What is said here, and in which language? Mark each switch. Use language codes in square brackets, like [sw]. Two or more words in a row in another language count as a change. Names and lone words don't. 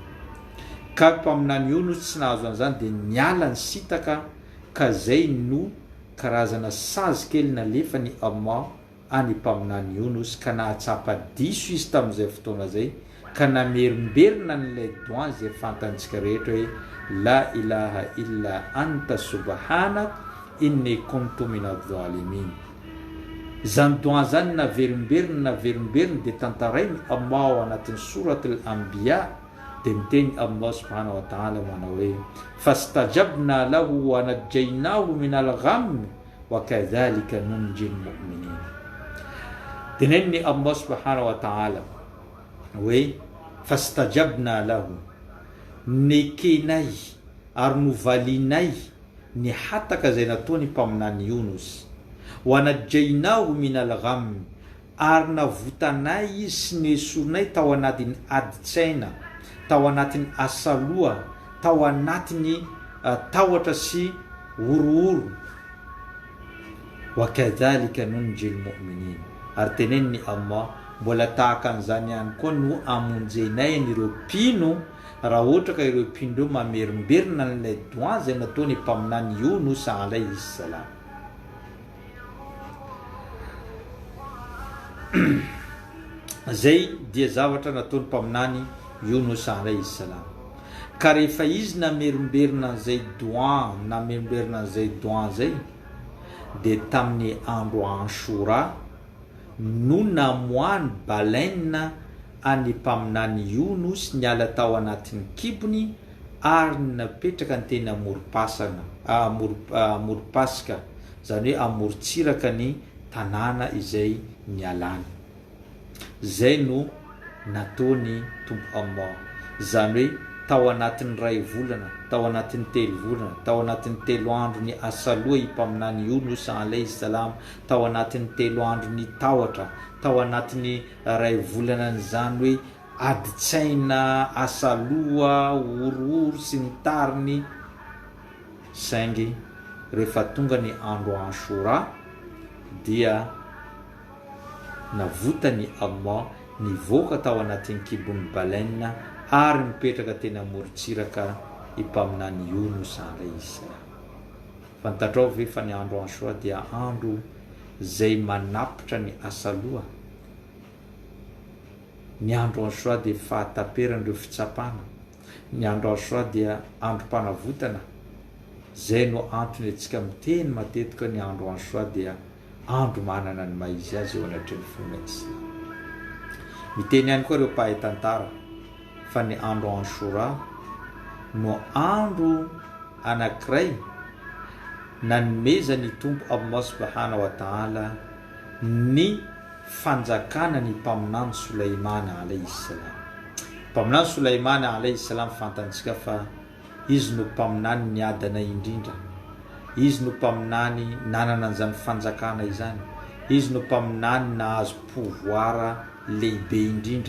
[mg] Ka mpaminany Yunus tsy nahazo an'izany dia niala ny sitaka, ka zay no karazana sazy kely nalefa ny Allah any mpaminany Yunus ka nahatsapa diso izy tamin'izay fotoana zay ka namerimberina n'ilay doa zay fantantsika rehetra hoe [ar] لا إله إلا أنت سبحانك إني كنت من الظالمين. [mg] Zany doa zany naverimberina dia tantarainy Allah ao anatin'ny [ar] سورة الأنبياء [mg] dia miteny Allah [ar] سبحانه وتعالى [mg] manao hoe [ar] فاستجبنا له ونجيناه من الغم وكذلك ننجي المؤمنين. [mg] Dinenni Allah [ar] سبحانه وتعالى [mg] hoe [ar] فاستجبنا له, [mg] nekenay ary novalinay ny hataka zay nataony mpaminany Yunus, [ar] ونجيناه من الغم, [mg] ary navotanay izy sy nesoronay tao anatin'ny aditsaina, tao anatin'ny asaloha, tao anatin'ny tahotra sy orooro. [ar] وكذلك ننجي المؤمنين, [mg] ary tenen'ny Allah mbola tahaka an'izany ihany koa no amonjenay an'ireo mpino raha ohatra ka ireo mpino ireo mamerimberina n'ilay doa zay nataony mpaminany Yunus [ar] عليه السلام. [mg] Zay dia zavatra nataony mpaminany Yunus [ar] عليه السلام. [mg] Ka rehefa izy namerimberina an'izay doa, namerimberina an'izay doa zay, dia tamin'ny andro Ashura no namoany baleine any mpaminany Yunus niala tao anatin'ny kibony ary napetraka ny teny amorom-pasika, zany hoe amorontsiraka ny tanàna izay nialany. Zay no nataony tompo Allah, zany hoe tao anatin'ny 2 volana, tao anatin'ny 3 volana, tao anatin'ny 3 andro ny asaloha i mpaminany Yunus [ar] عليه السلام, [mg] tao anatin'ny 3 andro ny tahotra, tao anatin'ny 2 volana n'izany hoe aditsaina, asaloha, orooro sy ny tariny. Saingy rehefa tonga ny andro Ashura dia navotany Allah nivoaka tao anatin'ny kibony baleine ary mipetraka teny amorontsiraka impaminany Yunus [ar] عليه السلام. [mg] Fantatrao ve fa ny andro Ashura dia andro zay manapitra ny asaloha. Ny andro Ashura dia fahataperan'ireo fitsapana. Ny andro Ashura dia andro mpanavotana. Zay no antony antsika miteny matetika ny andro Ashura dia andro manana ny maizy azy eo anatrin'ny finoana Islam. Miteny ihany koa ireo mpahay tantara fa ny andro Ashura no andro anankiray nanomeza ny tompo Allah [ar] سبحانه وتعالى [mg] ny fanjakana ny mpaminany Sulaimana [ar] عليه السلام. [mg] Mpaminany Sulaimana [ar] عليه السلام [mg] fantantsika fa izy no mpaminany ny adana indrindra. Izy no mpaminany nanana an'izany fanjakana izany. Izy no mpaminany nahazo pouvoir lehibe indrindra.